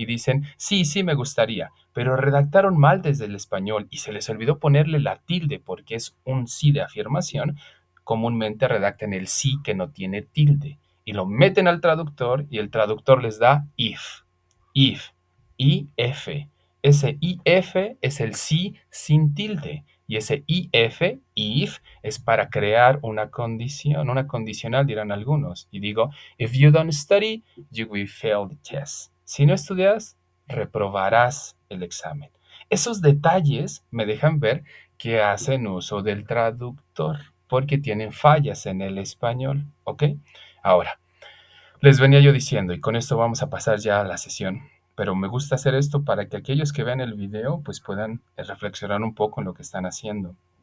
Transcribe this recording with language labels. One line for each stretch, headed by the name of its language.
Spanish: Y dicen, sí, sí me gustaría, pero redactaron mal desde el español y se les olvidó ponerle la tilde porque es un sí de afirmación, comúnmente redactan el sí que no tiene tilde y lo meten al traductor y el traductor les da if, if. Ese if es el sí sin tilde y ese if, es para crear una condición, una condicional dirán algunos.
English: Y digo, if you don't study, you will fail the test.
Spanish: Si no estudias, reprobarás el examen. Esos detalles me dejan ver que hacen uso del traductor porque tienen fallas en el español, ¿ok? Ahora, les venía yo diciendo, y con esto vamos a pasar ya a la sesión, pero me gusta hacer esto para que aquellos que vean el video pues puedan reflexionar un poco en lo que están haciendo.